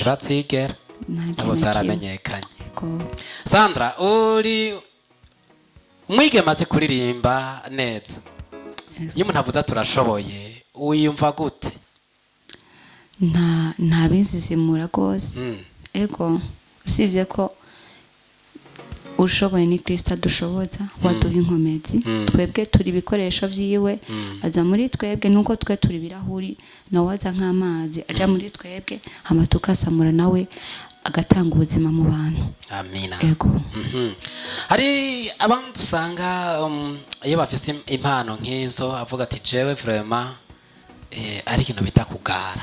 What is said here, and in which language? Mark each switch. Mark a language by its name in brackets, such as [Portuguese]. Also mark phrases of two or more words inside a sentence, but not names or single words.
[Rundi] batsigera abo byaramenyekanye. Sandra uri mwigema azi kuririmba neza. Iyo umuntu avuze turashoboye wiyumva gute? nta bizizimura rwose. Ego usibye ko ushoboye ni Kristo adushoboza waduha inkomezi. Twebwe turi ibikoresho vyiwe aza muri twebwe nuko twe turi birahuri nawe aza nk'amazi aja muri twebwe hama tukasamura nawe agatanga ubuzima mu bantu. Amina. Ego. Hari abantu usanga iyo bafise impano nk'izo avuga ati jewe vraiment ari ikintu bita kugara.